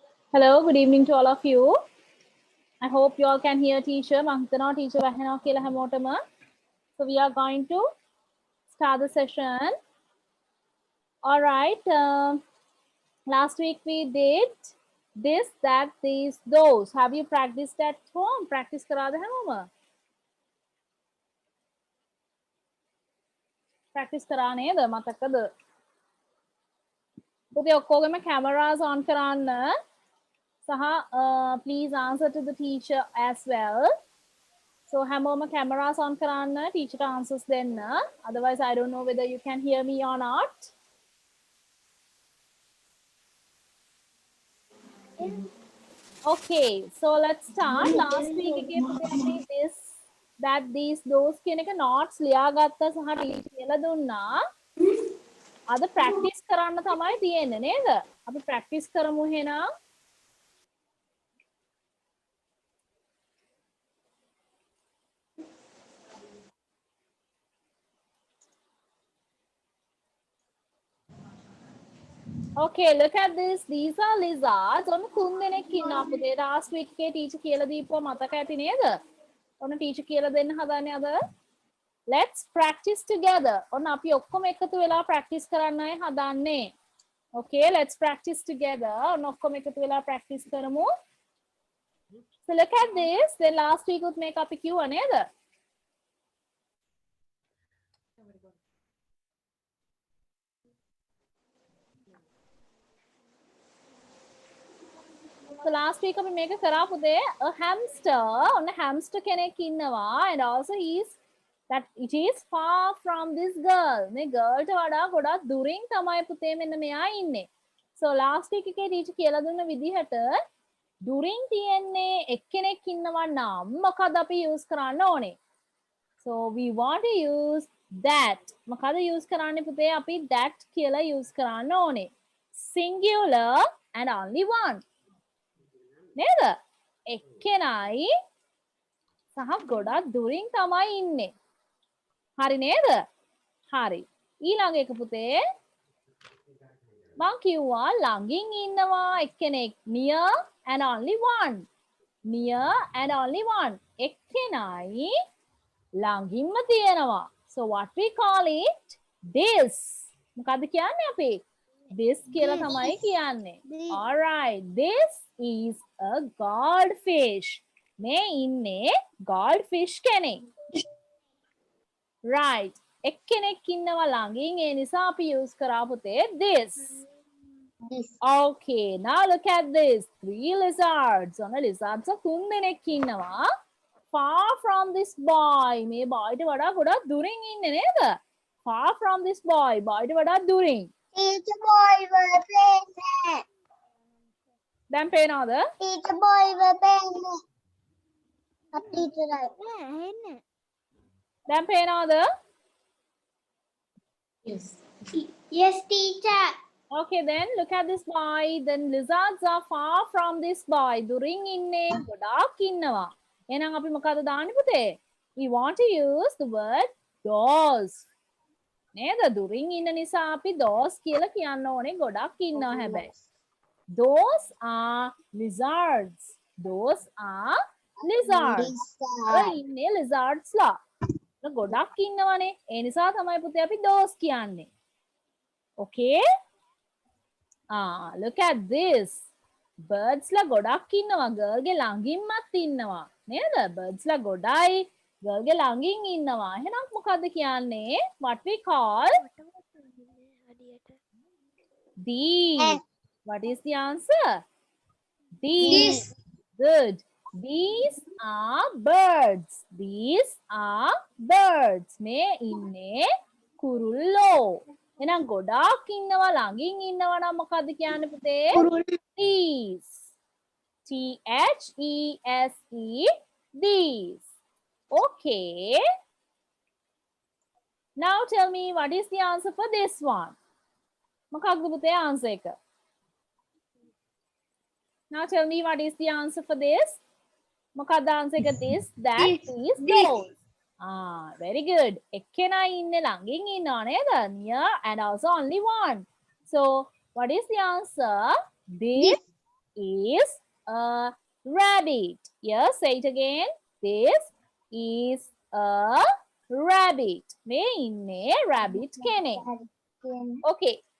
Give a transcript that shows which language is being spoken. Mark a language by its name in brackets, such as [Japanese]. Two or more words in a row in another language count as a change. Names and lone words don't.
[English] Hello, good evening to all of you. I hope you all can hear teacher. [Sinhala] Mangtana teacher වහනවා කියලා හැමෝටම. [English] So we are going to start the session. All right. Last week we did this, that, these, those. Have you practiced at home? [Sinhala] Practice කරාද හැමෝම? Practice කරා නේද? මතකද? පුතේ ඔක්කොගෙම [English] cameras on [Sinhala] කරන්න. [English] සහ please answer to the teacher as well. [Sinhala] So හැමෝම [English] cameras on [Sinhala] කරන්න, [English] teacher answers [Sinhala] දෙන්න. [English] Otherwise I don't know whether you can hear me or not. Okay, so let's start. Last week [Sinhala] එකේ පුතේ අපි [English] this, that, these, those [Sinhala] කියන එක notes ලියාගත්තා සහ teacher කියලා දුන්නා. අද practice කරන්න තමයි තියෙන්නේ නේද? අපි practice කරමු එහෙනම්. [English] Okay, look at this. These are lizards. [Sinhala] ඔන්න 3 දෙනෙක් ඉන්නවා පුතේ. [English] Last week [Sinhala] එකේ teacher කියලා දීපුවා මතක ඇති නේද? ඔන්න teacher කියලා දෙන්න හදන්නේ අද. [English] Let's practice together. [Sinhala] ඔන්න අපි ඔක්කොම එකතු වෙලා practice කරන්නයි හදන්නේ. [English] Okay, let's practice together. [Sinhala] ඔන්න ඔක්කොම එකතු වෙලා practice කරමු. [English] So look at this. Then last week [Sinhala] උත් මේක අපි කිව්වා නේද? [English] So last week [Sinhala] අපි මේක කරා පුතේ. [English] A hamster. [Sinhala] ඔන්න hamster කෙනෙක් ඉන්නවා [English] and also that it is far from this girl. [Sinhala] මේ girl ට වඩා ගොඩක් දුරින් තමයි පුතේ මෙන්න මෙයා ඉන්නේ. [English] So last week [Sinhala] එකේ teacher කියලා දුන්න විදිහට දුරින් තියෙන්නේ එක්කෙනෙක් ඉන්නවා නම් මොකද අපි use කරන්න ඕනේ? [English] So we want to use that. [Sinhala] මොකද use කරන්නේ පුතේ අපි that කියලා use කරන්න ඕනේ. [English] Singular and only one. [Sinhala] නේද? එක්කෙනයි සහ ගොඩක් දුරින් තමයි ඉන්නේ. හරි නේද? හරි. ඊළඟ එක පුතේ මං කිව්වා ළඟින් ඉන්නවා එක්කෙනෙක් [English] near and only one. Near and only one. [Sinhala] එක්කෙනයි ළඟින්ම තියෙනවා. [English] So what we call it? This. [Sinhala] මොකද්ද කියන්නේ අපි? This කියලා තමයි කියන්නේ. [English] All right. This is a goldfish. [Sinhala] මේ ඉන්නේ goldfish කෙනෙක්. Right. එක්කෙනෙක් ඉන්නවා ළඟින් ඒ නිසා අපි use කරා පුතේ this. [English] Okay, now look at this. 3 lizards. [Sinhala] ඔන්න lizards 3 දෙනෙක් ඉන්නවා. [English] Far from this boy. [Sinhala] මේ boy ට වඩා ගොඩක් දුරින් ඉන්නේ නේද? [English] Far from this boy. boy [Sinhala] ට වඩා දුරින්. [English] Teacher boy will pay. [Sinhala] දැන් පේනවද? [English] Teacher boy will pay. Teacher right. [Sinhala] දැන් පේනවද? [English] Yes. Yes, teacher. Okay, then look at this boy. Then lizards are far from this boy. [Sinhala] දුරින් ඉන්නේ ගොඩාක් ඉන්නවා. එහෙනම් අපි මොකද දාන්නේ පුතේ? [English] We want to use the word those. [Sinhala] නේද? දුරින් ඉන්න නිසා අපි those කියලා කියන්න ඕනේ ගොඩක් ඉන්නවා හැබැයි. [English] Those are lizards. Those are lizards. [Sinhala] ඉන්නේ lizards ලා. ගොඩක් ඉන්නවනේ. ඒ නිසා තමයි පුතේ අපි those කියන්නේ. [English] Okay? Look at this. [Sinhala] Birds ලා ගොඩක් ඉන්නවා. girl ගේ ළඟින්මත් ඉන්නවා. නේද? birds ලා ගොඩයි. girl ගේ ළඟින් ඉන්නවා. එහෙනම් මොකද්ද කියන්නේ? [English] What we call these. What is the answer? These. Good. These are birds. These are birds. [Sinhala] මේ ඉන්නේ කුරුල්ලෝ. එහෙනම් ගොඩාක් ඉන්නවා ළඟින් ඉන්නවා නම් මොකද්ද කියන්නේ පුතේ? [English] These. These. These. Okay. Now tell me what is the answer for this one? [Sinhala] මොකක්ද පුතේ answer එක? [English] Now tell me what is the answer for this? [Sinhala] මොකක්ද answer එක? [English] This, that, these, those. Very good. [Sinhala] එක්කෙනා ඉන්නේ ළඟින් ඉන්නවා නේද? [English] Near and also only one. So what is the answer? This, is a rabbit. Yes, say it again. This is a rabbit. [Sinhala] මේ ඉන්නේ rabbit කෙනෙක්. Okay.